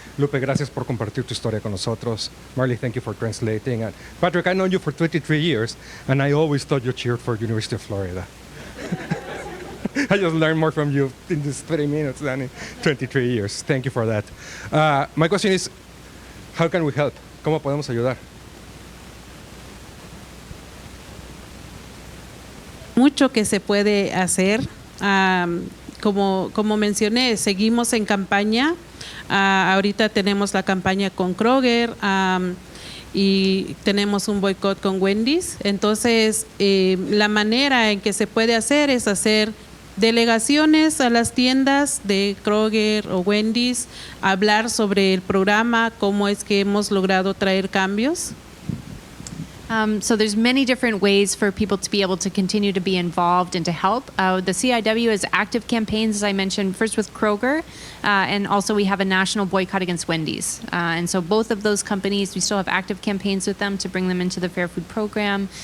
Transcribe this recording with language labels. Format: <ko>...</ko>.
<es>Lupe, gracias por compartir tu historia con nosotros.</es> <en>Marley, thank you for translating. And Patrick, I know you for 23 years, and I always thought you cheered for University of Florida. I just learned more from you in these 30 minutes than in 23 years. Thank you for that. My question is, how can we help?</en> <es>¿Cómo podemos ayudar? Mucho que se puede hacer. Como mencioné, seguimos en campaña. Ahorita tenemos la campaña con Kroger y tenemos un boicot con Wendy's. Entonces, la manera en que se puede hacer es hacer delegaciones a las tiendas de Kroger o Wendy's, hablar sobre el programa, cómo es que hemos logrado traer cambios.</es> <en>So there's many different ways for people to be able to continue to be involved and to help. The CIW has active campaigns, as I mentioned, first with Kroger, and also we have a national boycott against Wendy's. And so both of those companies, we still have active campaigns with them to bring them into the Fair Food Program.</en>